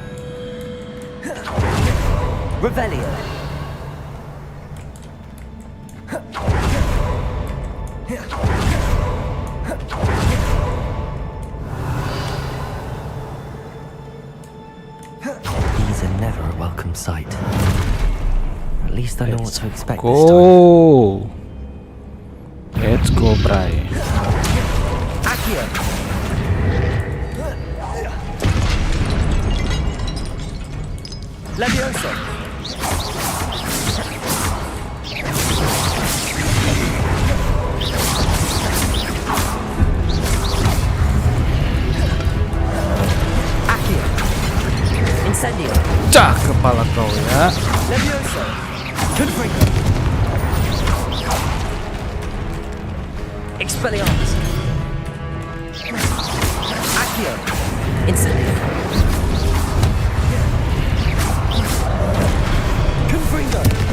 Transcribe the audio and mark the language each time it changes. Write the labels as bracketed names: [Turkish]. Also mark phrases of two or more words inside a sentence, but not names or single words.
[English] Revelio. These are never a welcome sight. At least I know what to expect this time. Let's go, Bray. Accio. Levioso. Accio. Incendio. [Malay] Cak kepala kau ya. [English] Levioso. Confringo. Expelliarmus. Accio. Incendio. Confringo.